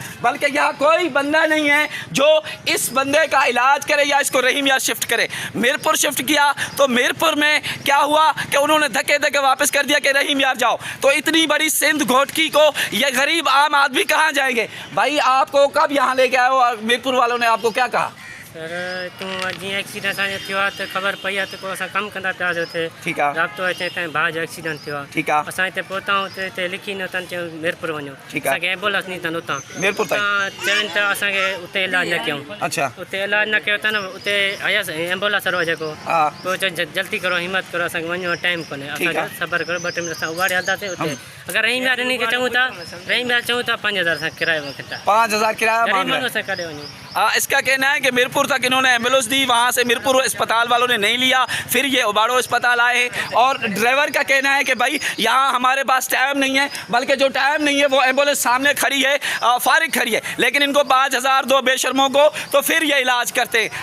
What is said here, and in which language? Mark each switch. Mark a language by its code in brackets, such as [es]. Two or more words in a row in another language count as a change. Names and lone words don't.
[ur] بلکہ یہاں کوئی بندہ نہیں ہے جو اس بندے کا علاج کرے یا اس کو رحیم یار شفٹ کرے. میرپور شفٹ کیا تو میرپور میں کیا ہوا کہ انہوں نے دھکے دے کے واپس کر دیا کہ رحیم یار جاؤ. تو اتنی بڑی سندھ گھوٹکی کو یہ غریب عام آدمی کہاں جائیں گے? بھائی آپ کو کب یہاں لے کے آئے ہو؟ میرپور والوں نے آپ کو کیا کہا? [sd] सर तूं जीअं एक्सीडेंट असांजो थियो आहे त ख़बर पई आहे त पोइ असां कमु कंदा पियासीं हुते। ठीकु आहे। राब्तो अचे तव्हांजे भाउ जो एक्सीडेंट थियो आहे। ठीकु आहे। असां हिते पहुताऊं त हिते लिखी न अथनि, चयूं मीरपुर वञो। ठीकु आहे। असांखे एम्बुलेंस नी अथनि उतां मीरपुर ताईं चवनि त असांखे उते इलाजु न कयूं। [ur] अच्छा। [sd] उते इलाजु न कयो अथनि, उते आयासीं एम्बुलेंस वारो जेको पोइ चयो जल्दी करो, हिमत करो, असांखे वञणो टाइम कोन्हे, असांखे सबर करो, 2 टे मिनट असां उबाड़े हलंदासीं उते। अगरि रहीम यार इन खे चऊं था, रहीम यार चऊं था 5,000 असां किरायो वठंदा। [ur] 5,000 کرایہ مانگ رہے ہیں. [sd] असां काॾे वञूं? [ur] اس کا کہنا ہے کہ میرپور تک انہوں نے ایمبولینس دی، وہاں سے میرپور اسپتال والوں نے نہیں لیا، پھر یہ اباوڑو اسپتال آئے. اور ڈرائیور کا کہنا ہے کہ بھائی یہاں ہمارے پاس ٹائم نہیں ہے، بلکہ جو ٹائم نہیں ہے وہ ایمبولینس سامنے کھڑی ہے، فارغ کھڑی ہے، لیکن ان کو 5,000 دو بے شرموں کو تو پھر یہ علاج کرتے ہیں.